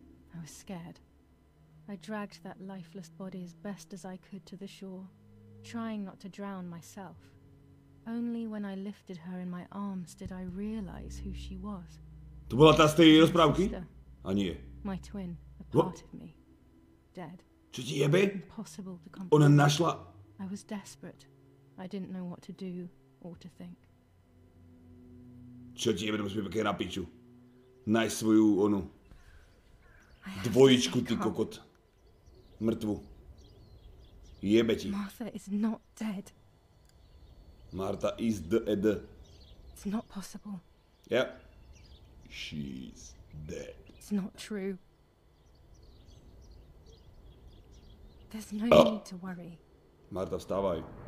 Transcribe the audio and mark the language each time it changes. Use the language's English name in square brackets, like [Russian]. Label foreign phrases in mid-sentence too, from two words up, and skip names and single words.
[English] I was scared. I dragged that lifeless body as best as I could to the shore, trying not to drown myself. Only when I lifted her in my arms did I realize who she was. [Slovak] To bola tá z tej rozprávky? A nie. [English] My twin, a part of me, dead. [Slovak] Čo ti jebe? [English] Impossible to [Slovak] Ona [English] comprehend. [Slovak] našla... [English] I was desperate. I didn't know what to do or to think. [Slovak] Čo ti jebe, to musí byť pekne na piču. Nájsť svoju, onu... Dvojičku, ty kokot. Mŕtvu. Jebe ti. [English] Martha is not dead. Marta is dead. It's not possible. Yeah. She's dead. It's not true. There's no need to worry. [Slovak] Marta, vstávaj.